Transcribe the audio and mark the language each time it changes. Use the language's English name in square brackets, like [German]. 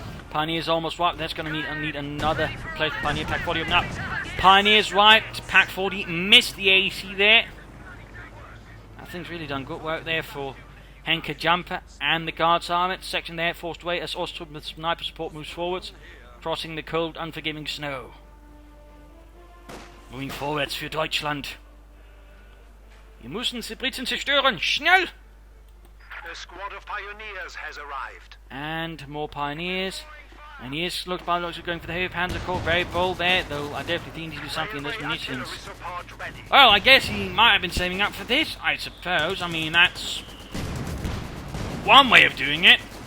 [English] Pioneer's almost wiped. That's going to need another replacement. Pioneer, Pack 40 up now. Pioneer's wiped. Pack 40 missed the AC there. I things really done good work there for Henkajumper and the Guards Army. Section there forced away as Ostrom with sniper support moves forwards, crossing the cold, unforgiving snow. Moving forwards [German] für Deutschland. Wir müssen die Briten zerstören, schnell! [English] A squad of pioneers has arrived. And more pioneers. And he is, by the looks of going for the heavy Panzer Corps, very bold there, though I definitely think he needs to do something in those munitions. Well, I guess he might have been saving up for this, I suppose. I mean, that's one way of doing it.